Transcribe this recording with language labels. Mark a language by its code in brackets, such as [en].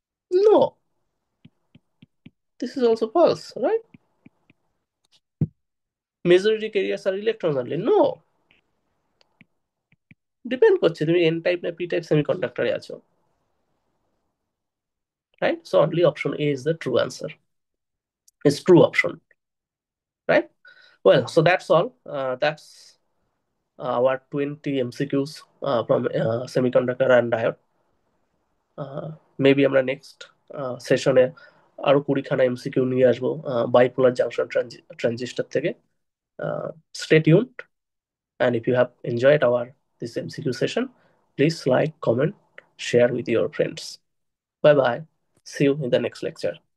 [en] No, this is also false, right? Majority carriers are electrons only. No, [bn] depend করছে তুমি N type না P type সেমিকন্ডাক্টরে আছো, right? [en] So only option A is the true answer, is true option, right? Well, so that's all. That's our 20 MCQs from semiconductor and diode. [bn] Maybe আমরা next সেশনে আরো 20খানা MCQ নিয়ে আসবো bipolar junction transistor থেকে। [en] Stay tuned, and if you have enjoyed our this MCQ session, please like, comment, share with your friends. Bye bye. See you in the next lecture.